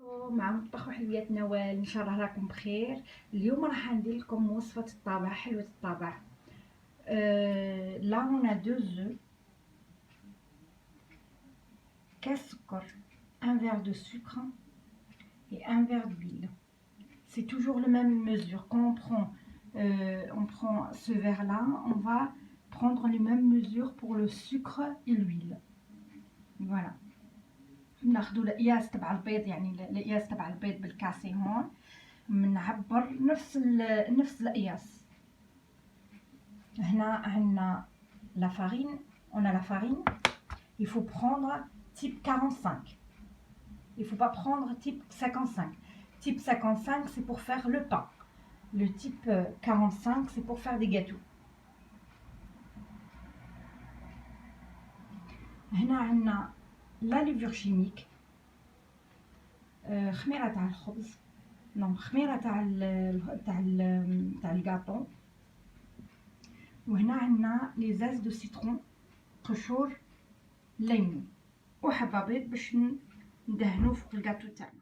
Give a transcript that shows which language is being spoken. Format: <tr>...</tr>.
<ar>مع مطبخ وحلويات نوال، ان شاء الله راكم بخير. اليوم راح ندير لكم وصفه الطابع، حلوه الطابع.</ar> <fr>لا on a 2 œufs,</fr> <ar>كاس سكر,</ar> <fr>un verre de sucre et un verre d'huile. C'est toujours la même mesure. Quand on prend ce verre là, on va prendre les mêmes mesures pour le sucre et l'huile. Voilà.</fr> <ar>ناخذوا القياس تبع البيض، يعني القياس تبع البيض بالكاسه هون بنعبر نفس القياس. هنا عندنا</ar> <fr>la farine, on a la farine, il faut prendre type 45. Il faut pas prendre type 55. Type 55 c'est pour faire le pain. Le type 45 c'est pour faire des gâteaux.</fr> <ar>هنا عندنا</ar> <fr>la levure chimique,</fr> <ar>خميره تاع الخبز، نو خميره تاع الكاطون. وهنا عندنا لي زاز دو سيترون، قشور ليمون وحبه بيض باش ندهنو فوق الكاطو تاعنا.</ar>